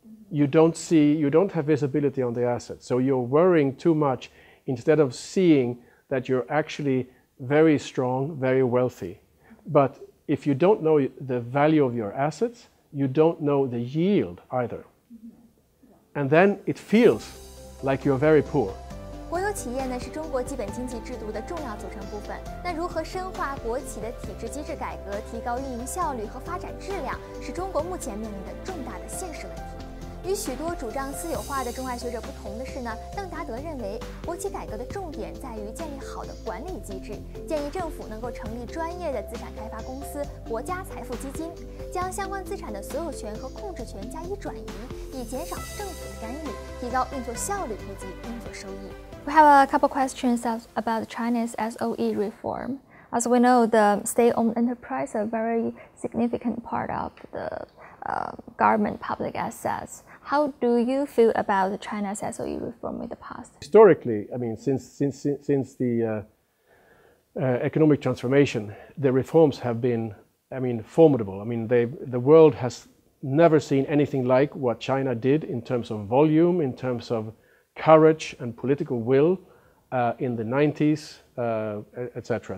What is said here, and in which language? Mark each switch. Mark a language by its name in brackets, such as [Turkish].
[English] You don't have visibility on the assets. So you're worrying too much instead of seeing that you're actually very strong, very wealthy. But if you don't know the value of your assets, you don't know the yield either. And then it feels like you're very poor. [Chinese] 国有企业呢是中国基本经济制度的重要组成部分。那如何深化国企的体制机制改革，提高运营效率和发展质量，是中国目前面临的重大的现实问题。与许多主张私有化的中外学者不同的是呢，邓达德认为，国企改革的重点在于建立好的管理机制，建议政府能够成立专业的资产开发公司、国家财富基金，将相关资产的所有权和控制权加以转移，以以减少政府的干预，提高运作效率以及运作收益。 [English] We have a couple questions about China's SOE reform. As we know, the state-owned enterprise are a very significant part of the government public assets. How do you feel about China's SOE reform in the past? Historically, I mean, since the economic transformation, the reforms have been, I mean, formidable. I mean, the world has never seen anything like what China did in terms of volume, in terms of courage and political will in the 90s, etc.